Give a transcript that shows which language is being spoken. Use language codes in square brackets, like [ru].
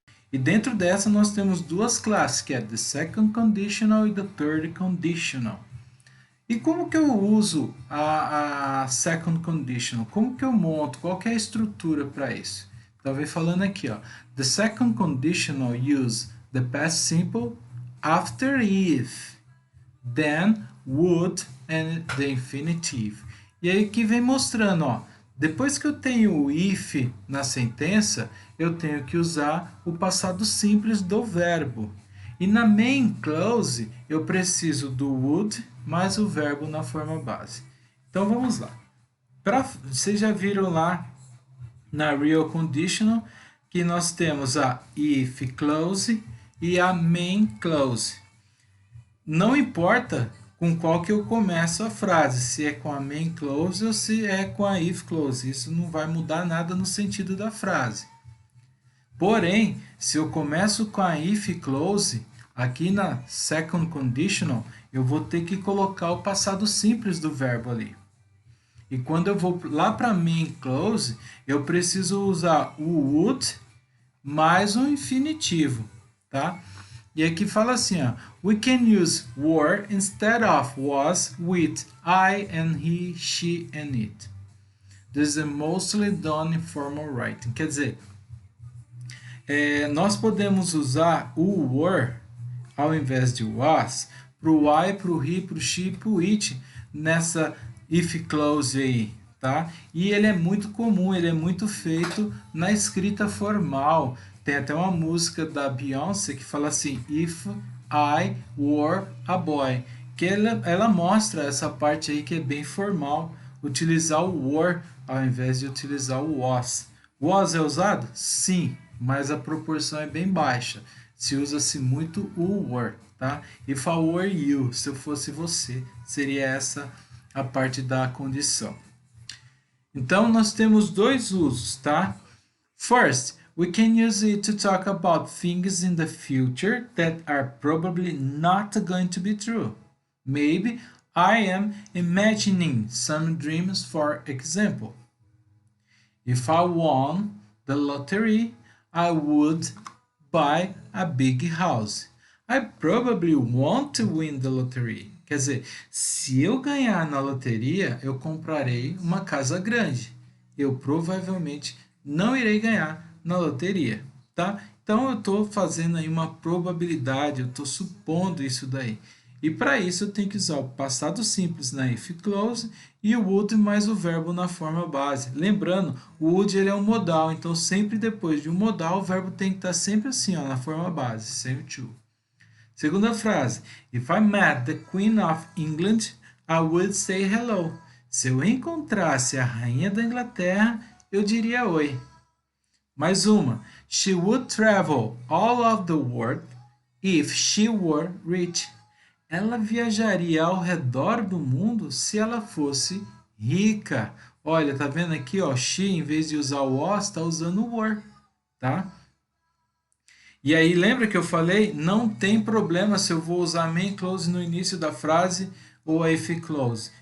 [pt] E dentro dessa nós temos duas classes, que é the Second Conditional e the Third Conditional. E como que eu uso a Second Conditional? Como que eu monto? Qual que é a estrutura para isso? Então, vem falando aqui, ó. [en] The Second Conditional use the past simple after if, then, would, and the infinitive. [pt] E aí que vem mostrando, ó. Depois que eu tenho o if na sentença, eu tenho que usar o passado simples do verbo. E na main clause, eu preciso do would mais o verbo na forma base. Então, vamos lá. Vocês já viram lá na Real Conditional que nós temos a if clause e a main clause. Não importa com qual que eu começo a frase, se é com a main clause ou se é com a if clause. Isso não vai mudar nada no sentido da frase. Porém, se eu começo com a if clause, aqui na second conditional, eu vou ter que colocar o passado simples do verbo ali. E quando eu vou lá para a main clause, eu preciso usar o would mais um infinitivo, tá? E aqui fala assim, ó, [en] we can use were instead of was with I and he, she and it. This is mostly done in formal writing. [pt] Quer dizer, nós podemos usar o were ao invés de was para o I, para o he, para o she, para o it nessa if clause aí, tá? E ele é muito comum, ele é muito feito na escrita formal. Tem até uma música da Beyoncé que fala assim, [en] if I were a boy, [pt] que ela mostra essa parte aí que é bem formal, utilizar o were ao invés de utilizar o was. Was é usado? Sim, mas a proporção é bem baixa. Se usa-se muito o were, tá? [en] If I were you, [pt] se eu fosse você, seria essa a parte da condição. Então, nós temos dois usos, tá? [en] First, we can use it to talk about things in the future that are probably not going to be true. Maybe I am imagining some dreams, for example. If I won the lottery, I would buy a big house. I probably want to win the lottery. [pt] Quer dizer, se eu ganhar na loteria, eu comprarei uma casa grande. Eu provavelmente não irei ganhar na loteria, tá? Então eu estou fazendo aí uma probabilidade, eu estou supondo isso daí. E para isso eu tenho que usar o passado simples na if clause e o would mais o verbo na forma base. Lembrando, o would ele é um modal, então sempre depois de um modal o verbo tem que estar sempre assim, ó, na forma base, sem o to. Segunda frase, [en] if I met the Queen of England, I would say hello. [pt] Se eu encontrasse a rainha da Inglaterra, eu diria oi. Mais uma, [en] she would travel all of the world if she were rich. [pt] Ela viajaria ao redor do mundo se ela fosse rica. Olha, tá vendo aqui, ó, she, em vez de usar o was, está usando o were, tá? E aí, lembra que eu falei? Não tem problema se eu vou usar main clause no início da frase ou a if clause.